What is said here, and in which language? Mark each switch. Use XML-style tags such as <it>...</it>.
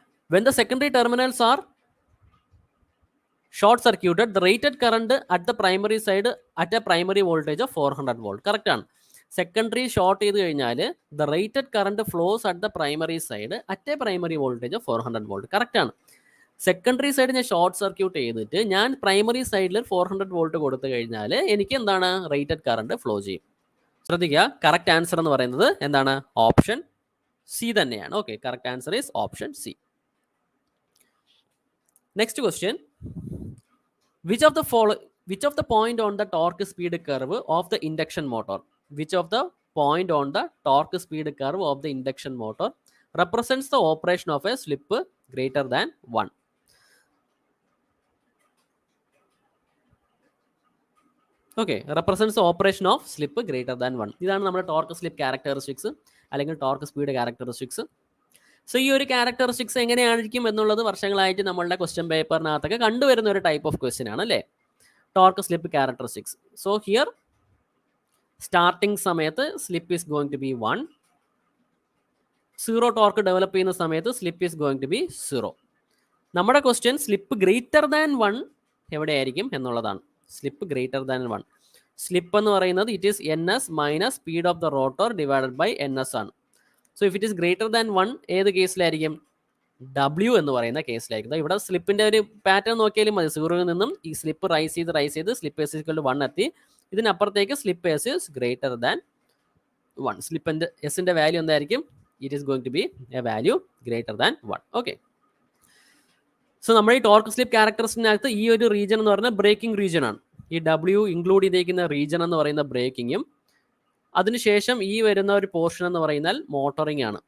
<en>When the secondary terminals are short circuited, the rated current at the primary side at a primary voltage of 400 volt.</en> <ml>Correct ആണ്. Secondary short ചെയ്ത് കഴിഞ്ഞാൽ</ml> <en>The rated current flows at the primary side at a primary voltage of 400 volt.</en> <ml>Correct ആണ്. Secondary side ഞാൻ short circuit ചെയ്തിട്ട് ഞാൻ primary സൈഡിൽ 400 volt കൊടുത്തു കഴിഞ്ഞാൽ എനിക്ക് എന്താണ് റേറ്റഡ് കറണ്ട് ഫ്ലോ ചെയ്യും. ശ്രദ്ധിക്കുക, കറക്റ്റ് ആൻസർ എന്ന് പറയുന്നത് എന്താണ്? ഓപ്ഷൻ സി തന്നെയാണ്. Okay,</ml> <en>Correct answer is option C. Next question, which of the point on the torque speed curve of the induction motor, which of the point on the torque speed curve of the induction motor represents the operation of a slip greater than 1? Okay, represents the operation of slip greater than 1.</en> <ml>ഇതാണ് നമ്മുടെ torque slip characteristics അല്ലെങ്കിൽ torque speed characteristics. So ഈ ഒരു characteristics എങ്ങനെയായിരിക്കും എന്നുള്ളത് വർഷങ്ങളായിട്ട് നമ്മളുടെ question പേപ്പറിനകത്തൊക്കെ കണ്ടുവരുന്ന ഒരു ടൈപ്പ് ഓഫ് ക്വസ്റ്റ്യൻ ആണ് അല്ലേ, torque slip characteristics. So here starting സമയത്ത്</ml> <en>slip is going to be 1,</en> <ml>zero torque develop ചെയ്യുന്ന സമയത്ത് slip is going to B 0. നമ്മുടെ ക്വസ്റ്റ്യൻ സ്ലിപ്പ് ഗ്രേറ്റർ ദാൻ 1 എവിടെയായിരിക്കും എന്നുള്ളതാണ്. Slip greater than 1. സ്ലിപ്പ് എന്ന് പറയുന്നത്</ml> <en>it is NS minus speed of the rotor divided by NS</en> <ml>ആണ്. So if it is greater than 1 ഏത് കേസിലായിരിക്കും? W എന്ന് പറയുന്ന കേസിലായിരിക്കും. ഇവിടെ സ്ലിപ്പിന്റെ ഒരു പാറ്റേൺ നോക്കിയാലും മതി. 0ൽ നിന്നും ഈ സ്ലിപ്പ് റൈസ് ചെയ്ത് സ്ലിപ്പ് S = 1 എത്തി.</ml> <en>ഇതിനപ്പുറത്തേക്ക് slip S is greater than 1.</en> <ml>സ്ലിപ്പിന്റെ എസിന്റെ വാല്യൂ എന്തായിരിക്കും?</ml> <en>It is going to be a value greater than 1.</en> <ml>Okay, so നമ്മുടെ ഈ ടോർക്ക് സ്ലിപ്പ് ക്യാരക്ടറിസ്റ്റിനകത്ത് ഈ ഒരു റീജിയൻ എന്ന് പറയുന്നത് ബ്രേക്കിംഗ് റീജിയൻ ആണ്. ഈ W ഇൻക്ലൂഡ് ചെയ്തിരിക്കുന്ന റീജിയൻ എന്ന് പറയുന്ന ബ്രേക്കിങ്ങും അതിനുശേഷം ഈ വരുന്ന ഒരു പോർഷൻ എന്ന് പറയുന്നാൽ മോട്ടറിംഗ് ആണ്.</ml>